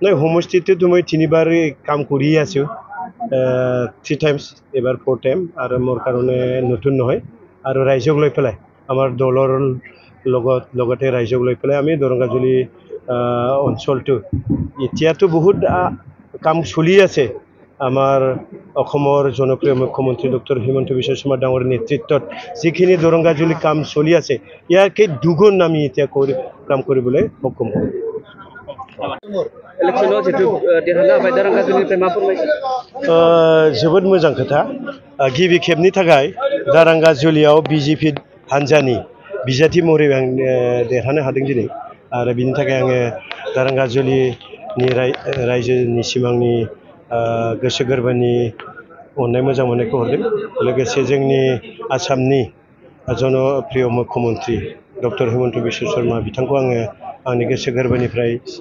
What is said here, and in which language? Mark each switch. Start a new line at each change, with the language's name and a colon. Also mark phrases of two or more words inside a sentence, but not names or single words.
Assamese: নাই সমষ্টিটোতো মই তিনিবাৰ কাম কৰি আছোঁ 3 times এবাৰ 4 টাইম আৰু মোৰ কাৰণে নতুন নহয় আৰু ৰাইজক লৈ পেলাই আমাৰ দলৰ লগতে ৰাইজক লৈ পেলাই আমি দৰঙাজুলি অঞ্চলটো এতিয়াতো বহুত কাম চলি আছে আমাৰ অসমৰ জনপ্ৰিয় মুখ্যমন্ত্ৰী ডক্টৰ হিমন্ত বিশ্ব শৰ্মা ডাঙৰীৰ নেতৃত্বত যিখিনি দৰঙাজুলি কাম চলি আছে ইয়াকে দুগুণ আমি এতিয়া কাম কৰিবলৈ সক্ষম হ'ম
Bodo: जोबोद मोजां खोथा गिबि खेबनि थाखाय दारांगाजुलियाव बिजेपि हान्जानि बिजाथि महरै आं देरहानो हादों दिनै आरो बिनि थाखाय आङो दारांगाजुलिनि रायजोनि सिमांनि गोसो गोरबोनि अननाय मोजां मोननायखौ हरदों लोगोसे जोंनि आसामनि जनप्रिय मुख्यमन्त्री डक्टर हिमন্ত বিশ্ব शर्मा बिथांखौ आङो आंनि गोसो गोरबोनिफ्राय